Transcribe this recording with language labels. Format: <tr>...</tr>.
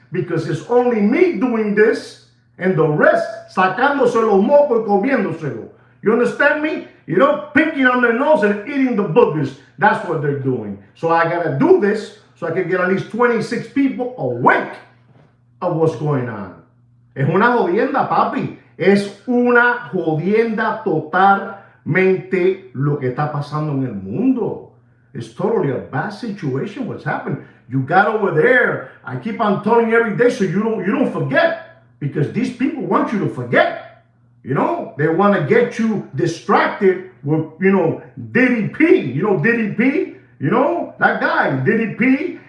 <en>Because it's only me doing this and the rest</en> <es>sacándose los mocos y comiéndoselo.</es> <en>You understand me? You know, picking on their nose and eating the boogers. That's what they're doing. So I gotta do this so I can get at least 26 people awake of what's going on.</en> <es>Es una jodienda, papi. Es una jodienda totalmente lo que está pasando en el mundo.</es> <en>It's totally a bad situation what's happened. You got over there. I keep on telling you every day so you don't forget. Because these people want you to forget. You know, they want to get you distracted with, Diddy P. You know Diddy P? You know, that guy, Diddy P.</en>